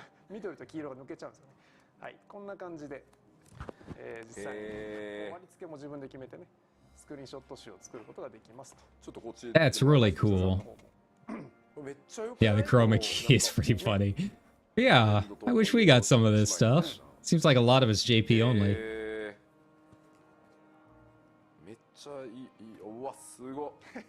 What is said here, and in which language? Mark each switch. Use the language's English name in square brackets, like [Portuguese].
[Japanese] 緑と黄色が抜けちゃうんですよね。はい、こんな感じで、実際に割り付けも自分で決めてね、スクリーンショット集を作ることができますと。ちょっとこっち。 [English] That's really cool. [Japanese] めっちゃよく。 [English] Yeah, the chroma key is pretty funny. Yeah, I wish we got some of this stuff. Seems like a lot of it's JP only. [Japanese] めっちゃいい、うわすごい。